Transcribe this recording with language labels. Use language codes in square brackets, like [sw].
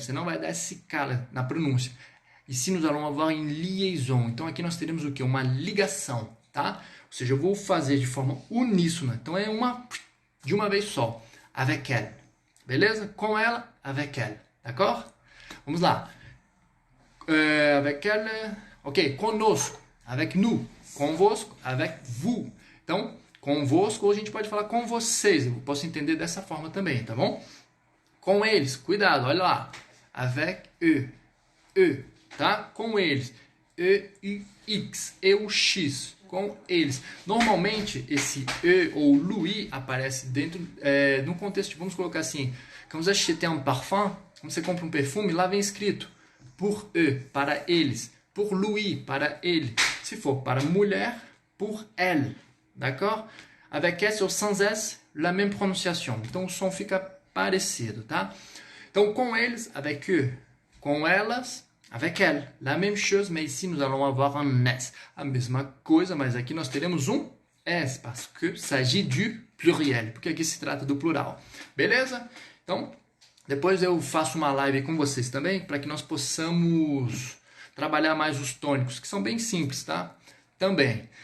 [pt] Você não vai dar esse cala na pronúncia. [fr] Ici, nous allons avoir une liaison. [pt] Então, aqui nós teremos o quê? Uma ligação, tá? Ou seja, eu vou fazer de forma uníssona. Então, é de uma vez só. [fr] Avec elle. [pt] Beleza? Com ela, [fr] avec elle. D'accord? [pt] Vamos lá. [fr] Avec elle. [pt] Ok, conosco. [fr] Avec nous. [pt] Convosco. [fr] Avec vous. [pt] Então, convosco, ou a gente pode falar com vocês. Eu posso entender dessa forma também, tá bom? Com eles. Cuidado, olha lá. [fr] Avec eux. Eux. [pt] Tá? Com eles. E-U-X. E-U-X. Com eles. Normalmente, esse E ou Louis aparece dentro de um contexto, vamos colocar assim, [fr] quand vous achetez un parfum, [pt] quando você compra um perfume, lá vem escrito [fr] pour eux, [pt] para eles. [fr] Pour Louis, [pt] para ele. Se for para mulher, [fr] pour elle. D'accord? Avec S ou sans S, la même prononciation. [pt] Então, o som fica parecido, tá? Então, com eles, [fr] avec eux. [pt] Com elas, [fr] avec elle. La même chose, mais ici, nous allons avoir un S. [pt] A mesma coisa, mas aqui nós teremos um S, [fr] parce que s'agit du pluriel. [pt] Porque aqui se trata do plural. Beleza? Então, depois eu faço uma live com vocês também, para que nós possamos trabalhar mais os tônicos, que são bem simples, tá? Também.